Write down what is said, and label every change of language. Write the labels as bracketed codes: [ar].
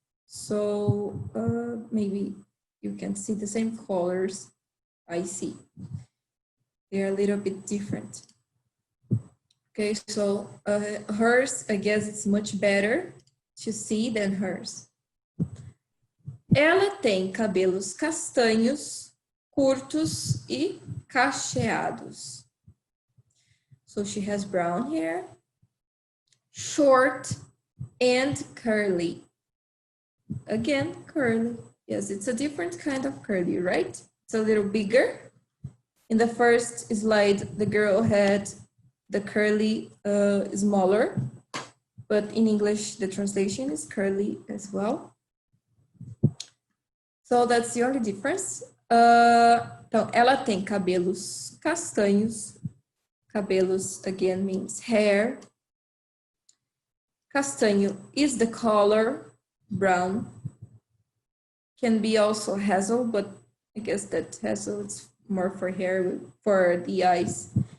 [en] So maybe you can see the same colors I see. They're a little bit different. Okay, so hers, I guess it's much better to see than hers. [pt] Ela tem cabelos castanhos, curtos e cacheados. [en] So she has brown hair, short and curly. Again, curly. Yes, it's a different kind of curly, right? It's a little bigger. In the first slide, the girl had the curly smaller, but in English, the translation is curly as well. So that's the only difference. [pt] Então, ela tem cabelos castanhos. [en] Cabelos, again, means hair. Castanho is the color, brown. Can be also hazel, but I guess that hazel is more for hair, for the eyes.